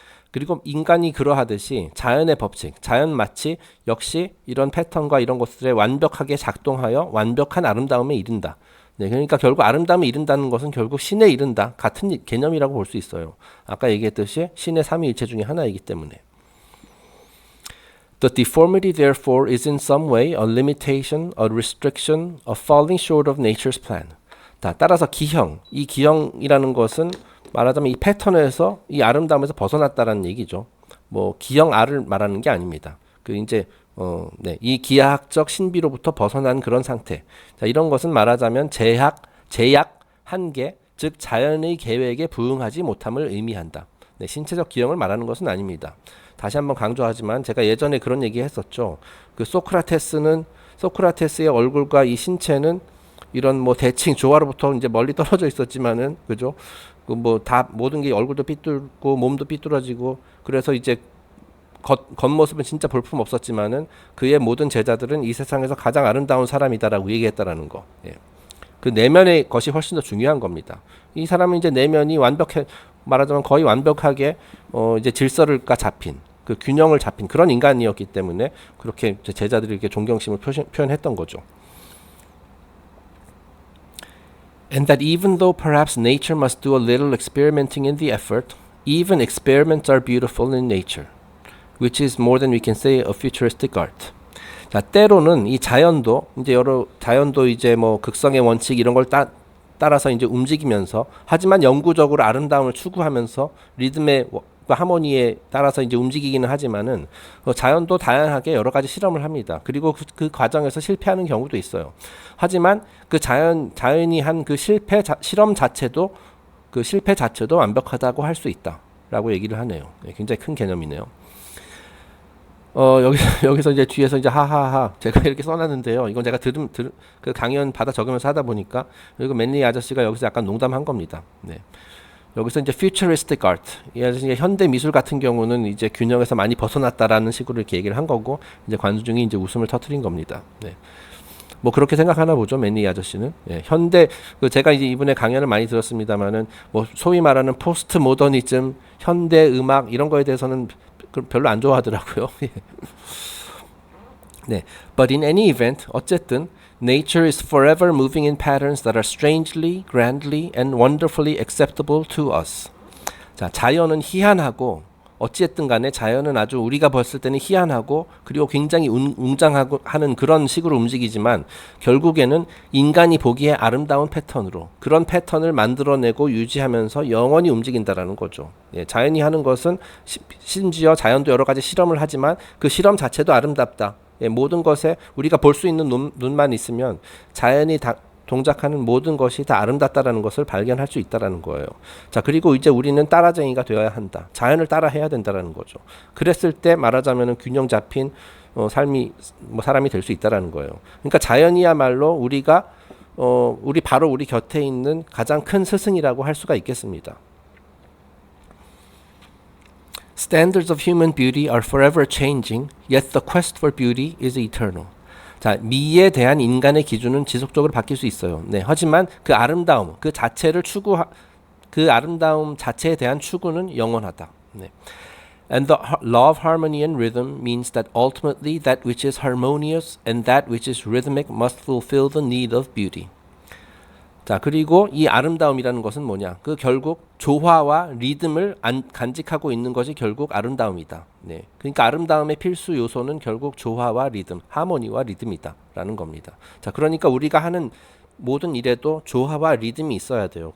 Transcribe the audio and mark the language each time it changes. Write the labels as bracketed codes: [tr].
[ko] 그리고 인간이 그러하듯이 자연의 법칙, 자연 마치 역시 이런 패턴과 이런 것들에 완벽하게 작동하여 완벽한 아름다움에 이른다. 네, 그러니까 결국 아름다움에 이른다는 것은 결국 신에 이른다. 같은 개념이라고 볼 수 있어요. 아까 얘기했듯이 신의 삼위일체 중에 하나이기 때문에. [en] The deformity therefore is in some way a limitation, a restriction, a falling short of nature's plan. [ko] 따라서 기형, 이 기형이라는 것은 말하자면 이 패턴에서 이 아름다움에서 벗어났다라는 얘기죠. 뭐 기형아를 말하는 게 아닙니다. 그 이제 네, 이 기하학적 신비로부터 벗어난 그런 상태. 자, 이런 것은 말하자면 제약, 한계, 즉 자연의 계획에 부응하지 못함을 의미한다. 네, 신체적 기형을 말하는 것은 아닙니다. 다시 한번 강조하지만 제가 예전에 그런 얘기 했었죠. 그 소크라테스의 얼굴과 이 신체는 이런 뭐 대칭 조화로부터 이제 멀리 떨어져 있었지만은 그죠? 그 뭐 다 모든 게 얼굴도 삐뚤고 몸도 삐뚤어지고 그래서 이제 겉모습은 진짜 볼품 없었지만은 그의 모든 제자들은 이 세상에서 가장 아름다운 사람이다라고 얘기했다라는 거. 예. 그 내면의 것이 훨씬 더 중요한 겁니다. 이 사람은 이제 내면이 완벽해 말하자면 거의 완벽하게 이제 질서가 잡힌 그 균형을 잡힌 그런 인간이었기 때문에 그렇게 제자들이 이렇게 존경심을 표현했던 거죠. [en] And that even though perhaps nature must do a little experimenting in the effort, even experiments are beautiful in nature, which is more than we can say a futuristic art. [ko] 자, 때로는 이 자연도 이제 뭐 극성의 원칙 이런 걸 따라서 이제 움직이면서 하지만 영구적으로 아름다움을 추구하면서 리듬의 하모니에 따라서 이제 움직이기는 하지만은 자연도 다양하게 여러 가지 실험을 합니다. 그리고 그 과정에서 실패하는 경우도 있어요. 하지만 그 자연이 한 그 실험 자체도 그 실패 자체도 완벽하다고 할 수 있다라고 얘기를 하네요. 네, 굉장히 큰 개념이네요. 여기서 이제 뒤에서 이제 하하하 제가 이렇게 써놨는데요. 이건 제가 그 강연 받아 적으면서 하다 보니까 그리고 맨리 아저씨가 여기서 약간 농담한 겁니다. 네. 여기서 이제 futuristic art, 이제 현대 미술 같은 경우는 이제 균형에서 많이 벗어났다라는 식으로 이렇게 얘기를 한 거고 이제 관중이 이제 웃음을 터뜨린 겁니다. 네. 뭐 그렇게 생각하나 보죠, 맨리 아저씨는. 예, 현대 제가 이제 이분의 강연을 많이 들었습니다만은 뭐 소위 말하는 포스트 모더니즘, 현대 음악 이런 거에 대해서는 별로 안 좋아하더라고요. [en] 네, but in any event, 어쨌든 nature is forever moving in patterns that are strangely, grandly, and wonderfully acceptable to us. [ko] 자, 자연은 희한하고 어찌했든 간에 자연은 아주 우리가 봤을 때는 희한하고 그리고 굉장히 웅장하고 하는 그런 식으로 움직이지만 결국에는 인간이 보기에 아름다운 패턴으로 그런 패턴을 만들어내고 유지하면서 영원히 움직인다라는 거죠. 예, 자연이 하는 것은 심지어 자연도 여러 가지 실험을 하지만 그 실험 자체도 아름답다. 예, 모든 것에 우리가 볼 수 있는 눈만 있으면 자연이 동작하는 모든 것이 다 아름답다라는 것을 발견할 수 있다라는 거예요. 자, 그리고 이제 우리는 따라쟁이가 되어야 한다. 자연을 따라해야 된다라는 거죠. 그랬을 때 말하자면은 균형 잡힌 삶이 사람이 될 수 있다라는 거예요. 그러니까 자연이야말로 우리가 우리 곁에 있는 가장 큰 스승이라고 할 수가 있겠습니다. [en] Standards of human beauty are forever changing, yet the quest for beauty is eternal. [ko] 자, 미에 대한 인간의 기준은 지속적으로 바뀔 수 있어요. 네, 하지만 그 아름다움, 그 아름다움 자체에 대한 추구는 영원하다. 네. [en] And the law of harmony and rhythm means that ultimately that which is harmonious and that which is rhythmic must fulfill the need of beauty. [ko] 자, 그리고 이 아름다움이라는 것은 뭐냐? 그 결국 조화와 리듬을 간직하고 있는 것이 결국 아름다움이다. 네. 그러니까 아름다움의 필수 요소는 결국 조화와 리듬, 하모니와 리듬이다라는 겁니다. 자, 그러니까 우리가 하는 모든 일에도 조화와 리듬이 있어야 돼요.